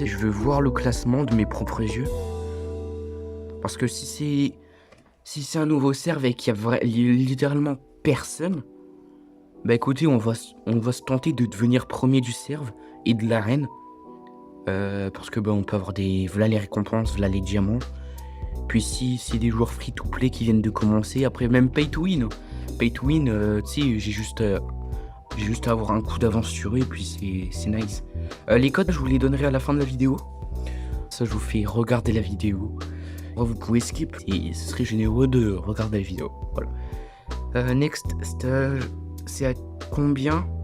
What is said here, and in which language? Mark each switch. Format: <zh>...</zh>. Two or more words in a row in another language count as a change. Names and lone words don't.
<fr>Je veux voir le classement de mes propres yeux. Parce que si c'est un nouveau serve et qu'il y a littéralement personne, bah écoutez, on va se tenter de devenir premier du serve et de l'arène. Parce que bah on peut avoir voilà les récompenses, voilà les diamants. Puis si c'est des joueurs free-to-play qui viennent de commencer, après même pay-to-win. Pay-to-win, tu sais, j'ai juste à avoir un coup d'avance sur eux et puis c'est nice. Les codes, je vous les donnerai à la fin de la vidéo. Ça, je vous fais regarder la vidéo. Vous pouvez skip et ce serait généreux de regarder la vidéo. Voilà.</fr> <en>Next stage,</en> <fr>c'est à combien?</fr>